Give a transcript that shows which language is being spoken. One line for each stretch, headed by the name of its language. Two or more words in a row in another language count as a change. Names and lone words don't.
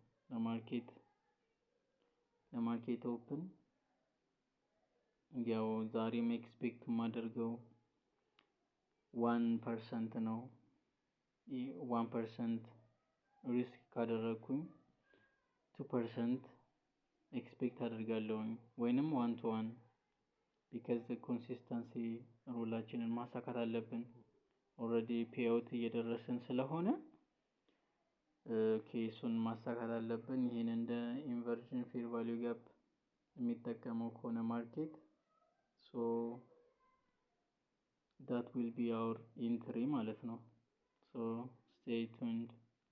Amharic: ለማርኬት ኦፕን። ያው ዛሬም ኤክስፔክት የማደርገው 1% ነው። 1% ሪስክ ካደረኩኝ 2% ኤክስፔክት አደርጋለሁ ወይንም
English: 1 to 1 because
Amharic: ኮንሲስተንሲ ሩላችንን ማሳካት አለብን። ኦልሬዲ ፔአውት እየደረሰን ስለሆነ ኬሱን ማሳካት አለብን። ይሄን እንደ
English: inversion fair value gap
Amharic: የሚጠቀመው ከሆነ ማርኬት
English: so that will be our entry
Amharic: ማለት ነው።
English: so stay tuned።